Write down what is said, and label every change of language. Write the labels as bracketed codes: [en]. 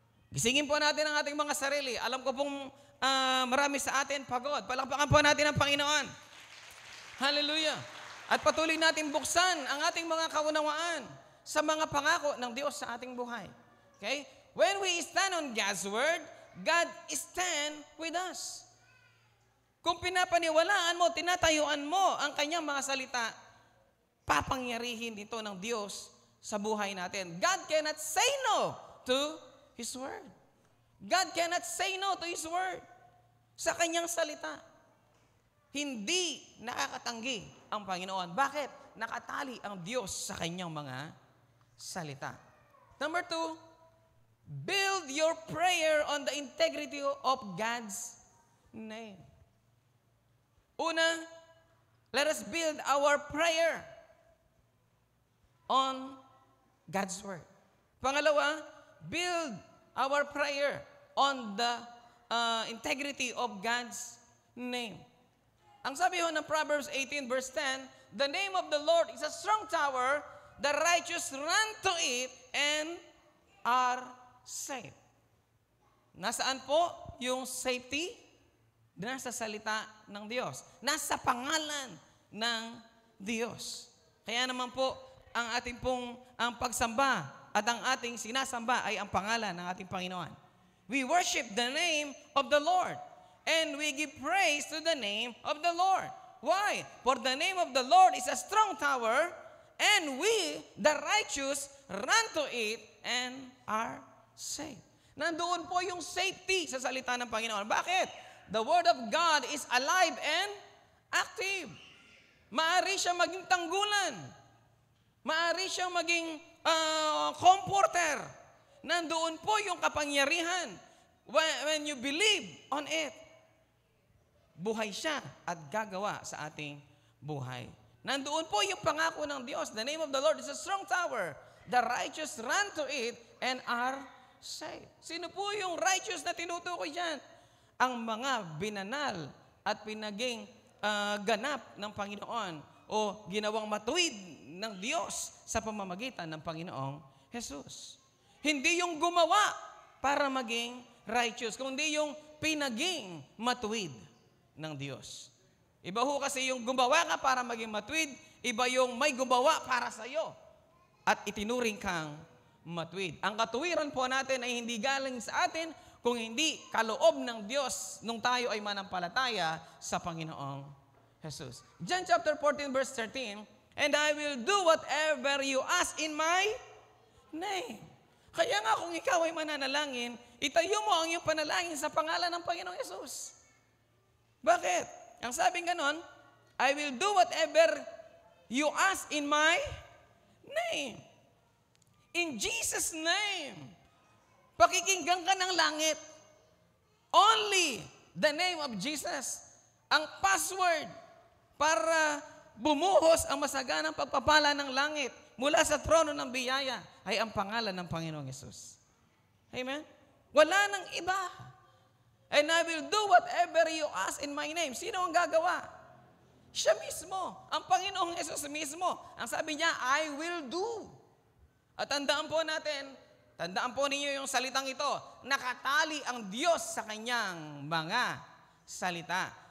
[tl] Gisingin po natin ang ating mga sarili. Alam ko pong marami sa atin pagod. Palakpakan po natin ang Panginoon. Hallelujah. At patuloy natin buksan ang ating mga kaunawaan sa mga pangako ng Diyos sa ating buhay. [en] Okay? When we stand on God's word, God stand with us. [tl] Kung pinapaniwalaan mo, tinatayuan mo ang kanyang mga salita, papangyarihin ito ng Diyos sa buhay natin. [en] God cannot say no to His word. God cannot say no to His word. [tl] Sa kanyang salita. Hindi nakakatanggi ang Panginoon. Bakit? Nakatali ang Diyos sa kanyang mga salita. [en] Number 2, build your prayer on the integrity of God's name. [tl] Una, [en] let us build our prayer on God's word. [tl] Pangalawa, [en] build our prayer on the integrity of God's name. [tl] Ang sabi ho ng [en] Proverbs 18 verse 10, the name of the Lord is a strong tower, the righteous run to it and are safe. [tl] Nasaan po yung safety? Nasa salita ng Diyos. Nasa pangalan ng Diyos. Kaya naman po, ang ating pong ang pagsamba at ang ating sinasamba ay ang pangalan ng ating Panginoon. [en] We worship the name of the Lord. And we give praise to the name of the Lord. Why? For the name of the Lord is a strong tower, and we, the righteous, run to it and are safe. [tl] Nandoon po yung safety sa salita ng Panginoon. Bakit? [en] The Word of God is alive and active. [tl] Maaari siyang maging tanggulan. Maaari siyang maging comforter. Nandoon po yung kapangyarihan. [en] When you believe on it, [tl] buhay siya at gagawa sa ating buhay. Nandoon po yung pangako ng Diyos. [en] The name of the Lord is a strong tower. The righteous run to it and are safe. [tl] Sino po yung righteous na tinutukoy dyan? Ang mga binanal at pinaging ganap ng Panginoon o ginawang matuwid ng Diyos sa pamamagitan ng Panginoong Jesus. Hindi yung gumawa para maging righteous, kundi yung pinaging matuwid ng Diyos. Iba ho kasi yung gumawa ka para maging matuwid, iba yung may gumawa para sa iyo at itinuring kang matuwid. Ang katuwiran po natin ay hindi galing sa atin, kung hindi kaloob ng Diyos nung tayo ay manampalataya sa Panginoong Jesus. [en] John chapter 14 verse 13, and I will do whatever you ask in my name. [tl] Kaya nga kung ikaw ay mananalangin, itayo mo ang iyong panalangin sa pangalan ng Panginoong Jesus. Bakit? Ang sabing ganon, [en] I will do whatever you ask in my name. In Jesus' name. [tl] Pakikinggan ka ng langit. [en] Only the name of Jesus. [tl] Ang password para bumuhos ang masaganang pagpapala ng langit mula sa trono ng biyaya ay ang pangalan ng Panginoong Yesus. Amen? Wala nang iba. [en] And I will do whatever you ask in my name. [tl] Sino ang gagawa? Siya mismo. Ang Panginoong Yesus mismo. Ang sabi niya, [en] I will do. [tl] At tandaan po ninyo yung salitang ito, nakatali ang Diyos sa kanyang mga salita.